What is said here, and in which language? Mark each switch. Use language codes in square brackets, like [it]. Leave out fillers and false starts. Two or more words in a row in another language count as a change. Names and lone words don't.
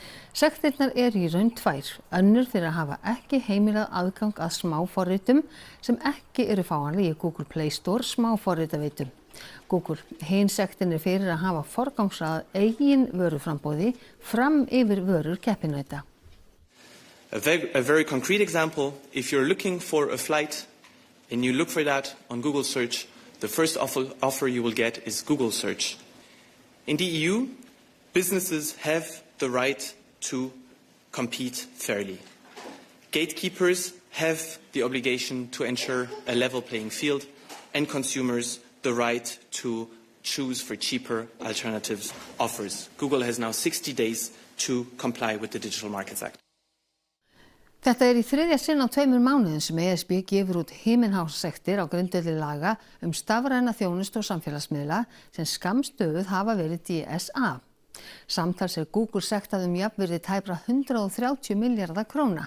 [is] Sektirnar í raun tvær, önnur fyrir að hafa ekki heimilað aðgang að smáforritum sem ekki eru fáanleg í Google Play Store smáforritaveitum. Google, hin sektin fyrir að hafa forgangsrað eigin vöruframboði fram yfir vörur keppinauta. [en] A very concrete example, if you're looking for a flight and you look for that on Google search, the first offer you will get is Google search. In the EU, businesses have the right to compete fairly. Gatekeepers have the obligation to ensure a level playing field, and consumers the right to choose for cheaper alternative offers. Google has now 60 days to comply with the Digital Markets Act. [is] Þetta í þriðja sinn á 2 mánuðum sem ESB gefur út himinhássektir á grundvelli laga stafræna þjónustu og samfélagsmiðla sem skammstöfuð hafa verið DSA. Samtals Google sektað jafnvirði tæpra 130 milljarða króna.